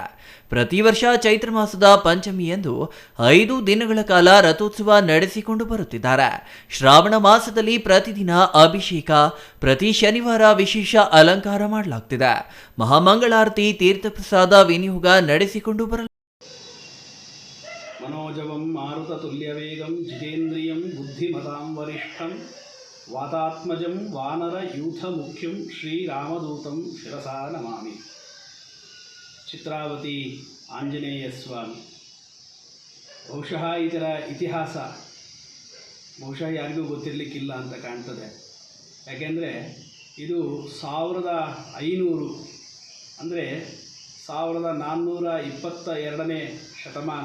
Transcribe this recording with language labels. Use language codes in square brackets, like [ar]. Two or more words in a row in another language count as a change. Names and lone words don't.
[kn] ಪ್ರತಿ ವರ್ಷ ಚೈತ್ರ ಮಾಸದ ಪಂಚಮಿಯಂದು 5 ದಿನಗಳ ಕಾಲ ರಥೋತ್ಸವ ನಡೆಸಿಕೊಂಡು ಬರುತ್ತಿದ್ದಾರೆ. ಶ್ರಾವಣ ಮಾಸದಲ್ಲಿ ಪ್ರತಿದಿನ ಅಭಿಷೇಕ, ಪ್ರತಿ ಶನಿವಾರ ವಿಶೇಷ ಅಲಂಕಾರ ಮಾಡಲಾಗ್ತಿದೆ. ಮಹಾಮಂಗಳಾರತಿ, ತೀರ್ಥಪ್ರಸಾದ ವಿನಿಯೋಗ ನಡೆಸಿಕೊಂಡು ಬರಲಾಗಿದೆ. [sa] मनोजवं मारुततुल्यवेगं जितेन्द्रियं बुद्धिमतां वरिष्ठं वातात्मजं वानरयूथमुख्यं श्रीरामदूतं शिरसा नमामि. [kn] ಚಿತ್ರಾವತಿ ಆಂಜನೇಯ ಸ್ವಾಮಿ ಬಹುಶಃ ಇದರ ಇತಿಹಾಸ ಬಹುಶಃ ಯಾರಿಗೂ ಗೊತ್ತಿರಲಿಕ್ಕಿಲ್ಲ ಅಂತ ಕಾಣ್ತದೆ. ಯಾಕೆಂದರೆ ಇದು 1500 ಅಂದರೆ 1422ನೇ ಶತಮಾನ.